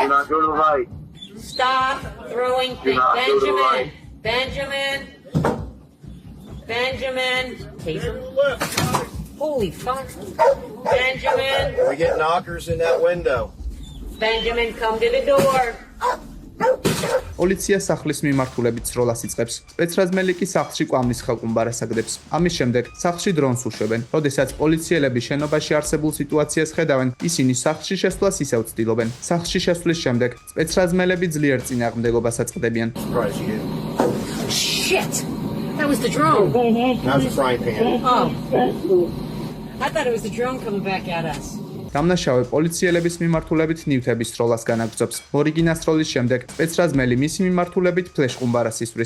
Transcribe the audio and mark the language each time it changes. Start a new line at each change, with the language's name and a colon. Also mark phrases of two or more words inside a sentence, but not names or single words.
English: shit. not go to the right. Stop throwing things. not go to the Benjamin. right. Benjamin. Benjamin. Taser. Holy fuck. Benjamin. We get knockers in that window. Benjamin, come to the door.
Georgian: პოლიცია სახლის მიმართულებით სროლას იწყებს. სპეცრაზმელი კი სახლში კვამლის ხელყუმბარას აგდებს. ამის შემდეგ სახლში დრონს უშვებენ. როდესაც პოლიციელები შენობაში არსებულ სიტუაციას ხედავენ, ისინი სახლში შესვლას ისევ ცდილობენ. სახლში შესვლის შემდეგ სპეცრაზმელები ძლიერ წინააღმდეგობას აწყდებიან.
English: Surprise you. Shit. That was the drone. Now's the frying pan. Oh. I thought it was the drone coming back at us.
Georgian: დამნაშავე პოლიციელების მიმართულებით ნივთების სროლას განაგრძობს. მორიგინას სროლის შემდეგ სპეცრაზმელი მისი მიმართულებით ფლეშყუმბარას ისვრის.